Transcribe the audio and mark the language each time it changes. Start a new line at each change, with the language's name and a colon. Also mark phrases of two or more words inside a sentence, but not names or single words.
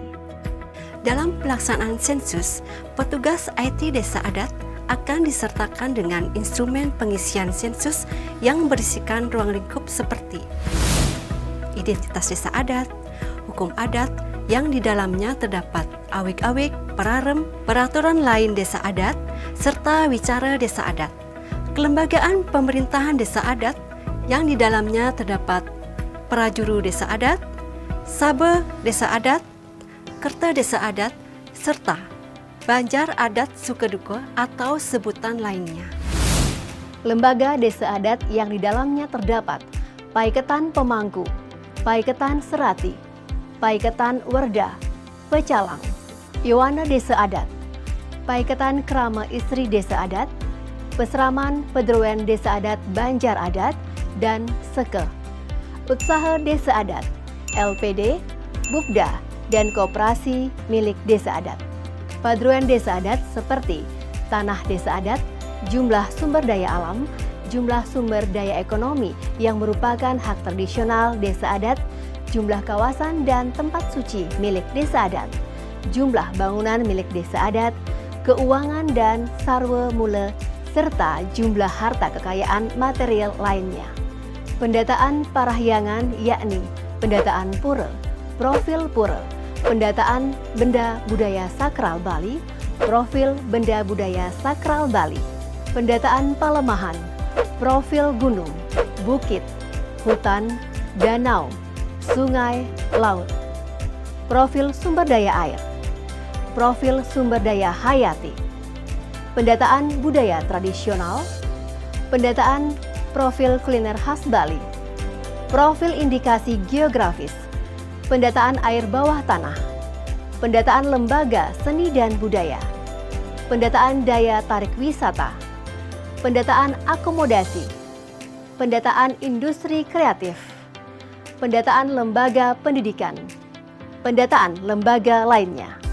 Indonesian: Dalam pelaksanaan sensus, petugas IT desa adat akan disertakan dengan instrumen pengisian sensus yang berisikan ruang lingkup seperti identitas desa adat, hukum adat yang di dalamnya terdapat awik-awik, perarem, peraturan lain desa adat, serta wicara desa adat, kelembagaan pemerintahan desa adat yang di dalamnya terdapat prajuru desa adat, sabe desa adat, kerta desa adat, serta banjar adat sukeduka atau sebutan lainnya. Lembaga desa adat yang di dalamnya terdapat Paiketan Pemangku, Paiketan Serati, Paiketan Werda, Pecalang, Yowana Desa Adat, Paiketan Krama Istri Desa Adat, Peseraman Pedruan Desa Adat Banjar Adat, dan Seke, Usaha Desa Adat, LPD, Bupda, dan Koperasi milik Desa Adat. Paduan desa adat seperti tanah desa adat, jumlah sumber daya alam, jumlah sumber daya ekonomi yang merupakan hak tradisional desa adat, jumlah kawasan dan tempat suci milik desa adat, jumlah bangunan milik desa adat, keuangan dan sarwa mula, serta jumlah harta kekayaan material lainnya. Pendataan parahyangan yakni pendataan pura, profil pura, pendataan benda budaya sakral Bali, profil benda budaya sakral Bali, pendataan palemahan, profil gunung, bukit, hutan, danau, sungai, laut, profil sumber daya air, profil sumber daya hayati, pendataan budaya tradisional, pendataan profil kuliner khas Bali, profil indikasi geografis, pendataan air bawah tanah, pendataan lembaga seni dan budaya, pendataan daya tarik wisata, pendataan akomodasi, pendataan industri kreatif, pendataan lembaga pendidikan, pendataan lembaga lainnya,